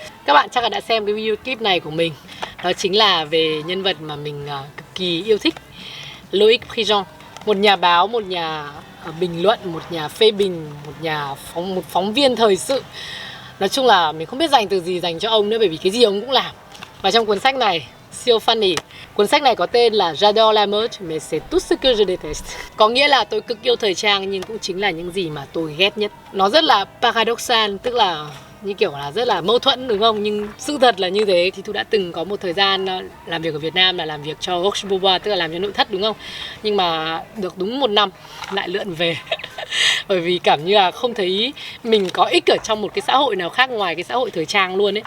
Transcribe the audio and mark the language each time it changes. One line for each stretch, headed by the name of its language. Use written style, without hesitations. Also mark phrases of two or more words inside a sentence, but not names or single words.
Vietnamese: Các bạn chắc là đã xem cái video clip này của mình. Đó chính là về nhân vật mà mình cực kỳ yêu thích, Loïc Prigent, một nhà báo, một nhà bình luận, một nhà phê bình, một phóng viên thời sự. Nói chung là mình không biết dành từ gì dành cho ông nữa, bởi vì cái gì ông cũng làm. Và trong cuốn sách này siêu funny. Cuốn sách này có tên là J'adore la mode, mais c'est tout ce que je déteste. Có nghĩa là tôi cực yêu thời trang nhưng cũng chính là những gì mà tôi ghét nhất. Nó rất là paradoxal, tức là như kiểu là rất là mâu thuẫn đúng không? Nhưng sự thật là như thế. Thì tôi đã từng có một thời gian làm việc ở Việt Nam là làm việc cho Roche Bobois, tức là làm cho nội thất đúng không? Nhưng mà được đúng 1 năm lại lượn về bởi vì cảm như là không thấy mình có ích ở trong một cái xã hội nào khác ngoài cái xã hội thời trang luôn ấy.